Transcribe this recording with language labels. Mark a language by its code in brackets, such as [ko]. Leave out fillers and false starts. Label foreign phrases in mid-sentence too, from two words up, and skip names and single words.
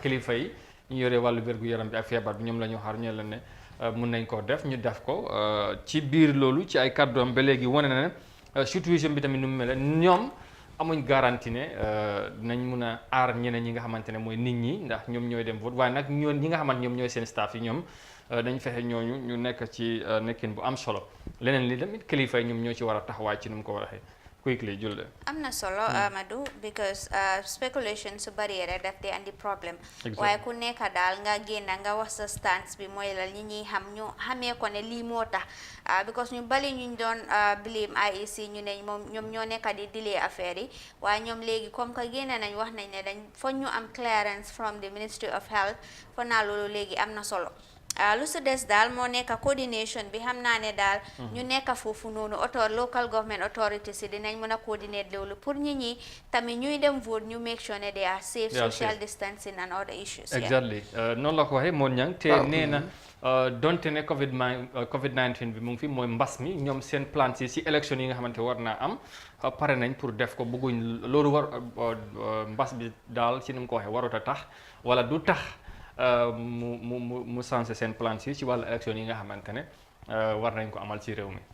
[wo] kilifa yi ñu yore wàllu wér-gu-yaram bi ak feebar bi ñoom la ñoo xaar ñu leen ne mun nañ koo def ñu def ko ci biir loolu ci ay kàddoom ba léegi wane na ne situation bi tamit nu mu mel ñoom amuñ garantie ne dinañ mun a aar ñeneen ñi nga xamante ne mooy nit ñi ndax ñoom ñooy dem vote waaye nag ñi nga xamante ñoom ñooy seen staff yi ñoom dañ fexe ñooñu ñu nekk ci nekkin bu am solo leneen li tamit kilifa yi ñoom ñoo ci war a taxawaay ci nu mu ko waxee quickly Julde. am na solo Amadou [en] because speculation [wo] su bari rek daf dee andi problème [en] Exactly. [wo] waaye ku nekk daal nga génn nga wax sa stance bi mooy la ñi ñuy xam ñu xamee ko ne lii moo tax because ñu bari ñu doon blame IEC ñu ne moom ñoom ñoo nekk di delay affaire yi waaye ñoom léegi comme que génn nañ wax nañ ne dañ foog ñu am [en] clearance from the Ministry of Health [wo] foog naa loolu léegi am na solo lu su des daal moo nekk coordination bi xam naa ne daal ñu nekk foofu noonu [en] local government authorities [wo] yi dinañ mën a coordinate loolu pour ñi ñi tamit ñuy dem vote ñu [en] make sure [wo] ne [en] they are safe social distancing and other issues [wo] exactly noonu la ko waxee moon ñang te nee na donte ne COVID-19 bi mu ngi fi mooy mbas mi ñoom seen plan si élection yi nga xamante war naa am pare nañ pour def ko bëgguñ loolu war mbas bi daal si ni mu ko waxee warut a tax wala du tax mu sensé seen plan ci wàllu élection yi nga xamante ne war nañ ko amal ci réew mi.